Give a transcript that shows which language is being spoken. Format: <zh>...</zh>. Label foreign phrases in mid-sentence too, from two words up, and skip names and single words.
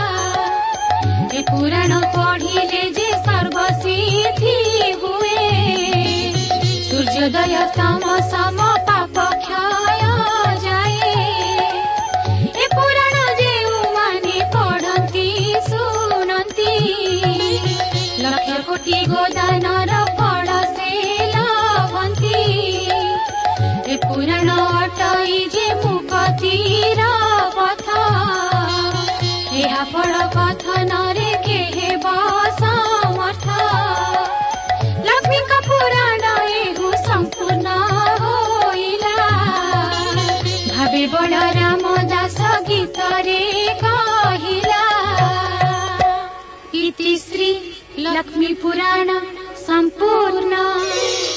<or>ଏ ପୁରାଣ ପଢ଼ିଲେ ଯେ ସର୍ବସିଦ୍ଧି ହୁଏ ସୂର୍ଯ୍ୟୋଦୟ ତମ ସମ ପାପ କ୍ଷୟ ଯାଏ ଏ ପୁରାଣ ଯେଉଁ ମାନେ ପଢ଼ନ୍ତି ଶୁଣନ୍ତି ଲକ୍ଷ କୋଟି ଗୋଦାନର ଫଳ ସେ ଲଭନ୍ତି ଏ ପୁରାଣ ଅଟଇ ଯେ ମୁକ୍ତିର ପଥ ଏହା ଫଳ କଥନରେ କେhe ସମର୍ଥ ଲକ୍ଷ୍ମୀଙ୍କ ପୁରାଣ ଏହୁ ସମ୍ପୂର୍ଣ୍ଣ ହୋଇଲା ଭାବେ ବଳରାମ ଦାସ ଗୀତରେ କହିଲା</or> <sa>इति श्री लक्ष्मी पुराण संपूर्ण।</sa>